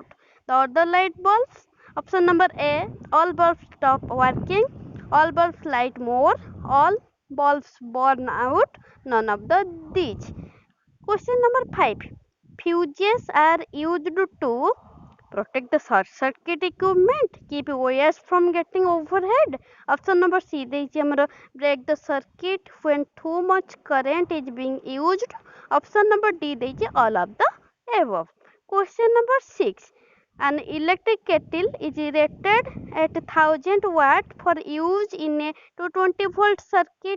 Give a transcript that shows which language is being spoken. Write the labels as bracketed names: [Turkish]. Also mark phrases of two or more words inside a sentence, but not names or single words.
[English] The other light bulbs, option number A, all bulbs stop working, all bulbs light more, all bulbs burn out, none of the these। Question number 5, fuses are used to protect the short circuit equipment, keep wires from getting overhead। Option number C [Sambalpuri] ଦେଛି ହମର [English] break the circuit when too much current is being used। Option number D देछि all of the above। Question number 6, an electric kettle is rated at 1000 watt for use in a 220 volt circuit.